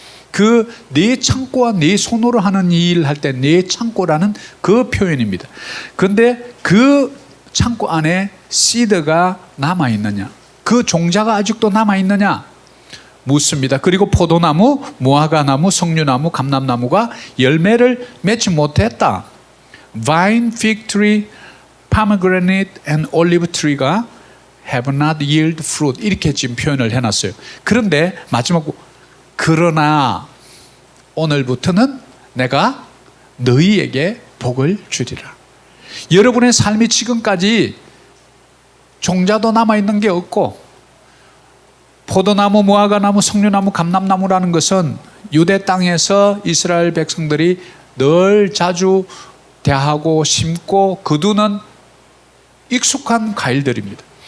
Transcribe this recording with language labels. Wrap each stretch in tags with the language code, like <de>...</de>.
<ko>그 내 창고와 내 손으로 하는 일 할 때 내 창고라는 그 표현입니다. 그런데 그 창고 안에 씨드가 남아있느냐, 그 종자가 아직도 남아있느냐 묻습니다. 그리고 포도나무, 무화과나무, 석류나무, 감람나무가 열매를 맺지 못했다.</ko> <en>Vine, fig tree, pomegranate and olive tree가 have not yield fruit,</en> <ko>이렇게 지금 표현을 해놨어요. 그런데 마지막, 그러나 오늘부터는 내가 너희에게 복을 주리라. 여러분의 삶이 지금까지 종자도 남아있는 게 없고, 포도나무, 무화과나무, 석류나무, 감람나무라는 것은 유대 땅에서 이스라엘 백성들이 늘 자주 대하고 심고 거두는 익숙한 과일들입니다.</ko>